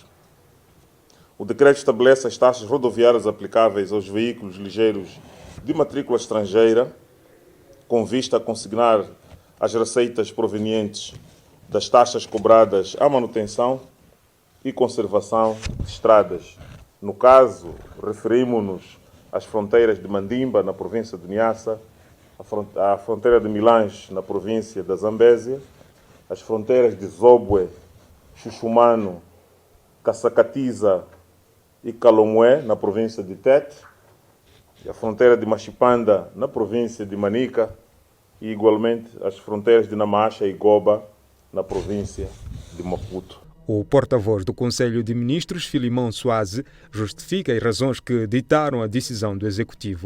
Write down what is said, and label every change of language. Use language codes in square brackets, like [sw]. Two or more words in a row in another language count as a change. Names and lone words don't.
[pt] O decreto estabelece as taxas rodoviárias aplicáveis aos veículos ligeiros de matrícula estrangeira, com vista a consignar as receitas provenientes das taxas cobradas à manutenção e conservação de estradas. No caso, referimos-nos às fronteiras de Mandimba, na província de Niassa, à fronteira de Milange, na província da Zambésia, as fronteiras de Zobwe, Xuxumano, Caçacatiza e Calomé, na província de Tete, e a fronteira de Machipanda, na província de Manica, e igualmente as fronteiras de Namacha e Goba, na província de Maputo. O porta-voz do Conselho de Ministros, Filimão Soaze, justifica as razões que ditaram a decisão do Executivo.